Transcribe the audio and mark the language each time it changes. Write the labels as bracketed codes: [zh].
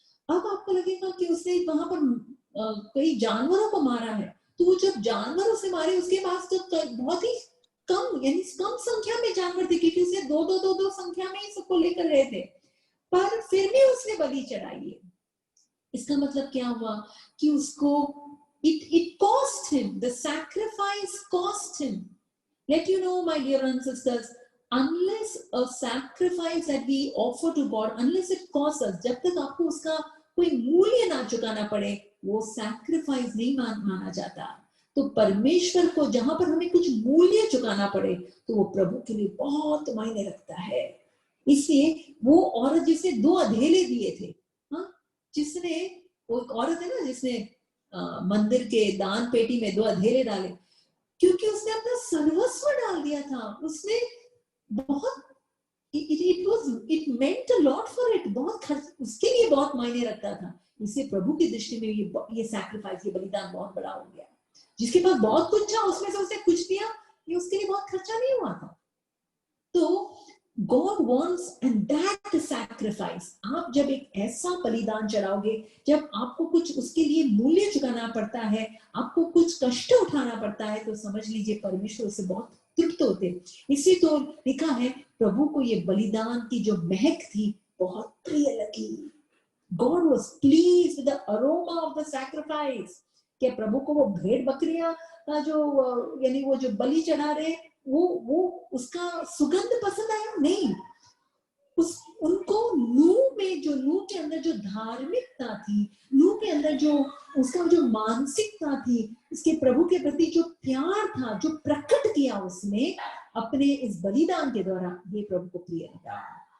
[hi] अब आपको लगेगा कि उसने वहां पर कई जानवरों को मारा है, तो वो जब जानवरों से मारे उसके पास तो बहुत ही कम, यानी कम संख्या में जानवर थे, क्योंकि उसे दो संख्या में ही सबको लेकर गए थे, पर फिर भी उसने बलि चढ़ाई है। इसका मतलब क्या हुआ कि उसको [en] it cost him, the sacrifice cost him. Let you know, my dear and sisters, unless a sacrifice that we offer to God, unless it costs us, [hi] जब तक आपको उसका कोई मूल्य ना चुकाना पड़े, वो सैक्रिफाइस नहीं माना जाता। तो परमेश्वर को जहां पर हमें कुछ मूल्य चुकाना पड़े, तो वो प्रभु के लिए बहुत मायने रखता है। इसलिए वो औरत जिसने 2 अधेले दिए थे, जिसने, वो एक औरत है ना जिसने मंदिर के दान पेटी में 2 अधेले डाले, क्योंकि उसने अपना सर्वस्व डाल दिया था। उसने बहुत, [en] it meant a lot for it, [hi] बहुत खर्च उसके लिए बहुत मायने रखता था। इससे प्रभु की दृष्टि में ये सैक्रिफाइस, ये बलिदान बहुत बड़ा हो गया। जिसके पास बहुत कुछ था उसमें से उसने कुछ दिया, ये उसके लिए बहुत खर्चा नहीं हुआ था। तो [en] God wants and that sacrifice, [hi] आप जब एक ऐसा बलिदान चढ़ाओगे, जब आपको कुछ उसके लिए मूल्य चुकाना पड़ता है, आपको कुछ कष्ट उठाना पड़ता है, तो समझ लीजिए परमेश्वर उससे बहुत तृप्त होते। इसी तो लिखा है, प्रभु को ये बलिदान की जो महक थी बहुत प्रिय लगी। [en] God was pleased with the aroma of the sacrifice। [hi] क्या प्रभु को वो भेड़ बकरियां का जो, यानी वो जो बलि चढ़ा रहे, वो उसका सुगंध पसंद आया? नहीं। उनको नूह के अंदर जो धार्मिकता थी, नूह के अंदर जो उसका जो मानसिकता थी, उसके प्रभु के प्रति जो प्यार था, जो प्रकट किया उसने अपने इस बलिदान के द्वारा, ये प्रभु को प्रिय लगा।